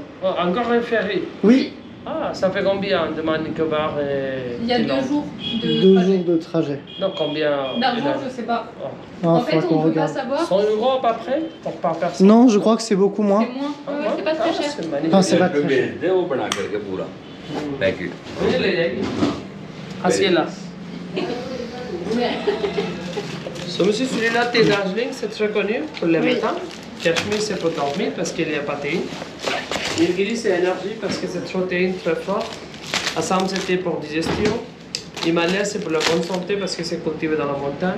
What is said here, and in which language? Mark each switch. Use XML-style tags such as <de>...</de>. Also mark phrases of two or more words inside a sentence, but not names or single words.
<fr>oh, encore un ferry. Oui, Ah, ça fait combien de Nicobar et Il y a 2 Thaïlande? jours de 2 trajet. jours de trajet. Non, combien? D'argent, je sais pas. Oh. Ah, En fait, faudra qu'on on peut pas regarde. savoir. 100 euros à peu près par personne? Non, je crois que c'est beaucoup moins. C'est moins. Ouais, ouais, c'est pas très cher. C'est magnifique. Enfin, c'est pas très cher.</fr> <hi>भेज दे वो बना करके पूरा पैकेट</hi> <fr>Oui, les legs. Asseyez là. So, monsieur, celui-là, thé Darjeeling, c'est très connu pour le matin. Cachemire, c'est pour dormir parce qu'il n'y a pas de théine. Nilgiri, c'est énergie parce que c'est trop théine, très fort. Assam, c'était pour digestion. Himalaya, c'est pour la bonne santé parce que c'est cultivé dans la montagne.</fr>